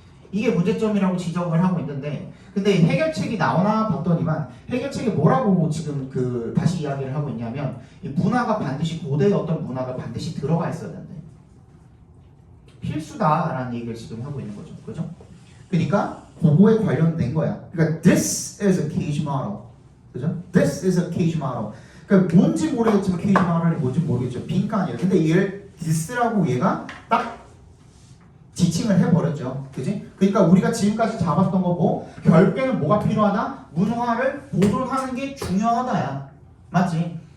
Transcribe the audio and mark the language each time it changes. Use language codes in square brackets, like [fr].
[ko] 이게 문제점이라고 지적을 하고 있는데, 근데 해결책이 나오나 봤더니만 해결책이 뭐라고 지금 그 다시 이야기를 하고 있냐면 이 문화가 반드시, 고대의 어떤 문화가 반드시 들어가 있어야 된대. 필수다라는 얘기를 지금 하고 있는 거죠, 그죠? 그러니까 그거에 관련된 거야. 그러니까 [en] this is a cage model, [ko] 그죠? [en] This is a cage model. [ko] 그러니까 뭔지 모르겠지만 케이지 마을이 뭔지 모르겠죠. 빈칸이에요. 근데 얘를 this라고 얘가 딱 지칭을 해버렸죠. 그지? 그러니까 우리가 지금까지 잡았던 거 뭐? 결국에는 뭐가 필요하다? 문화를 보존하는 게 중요하다야. 맞지?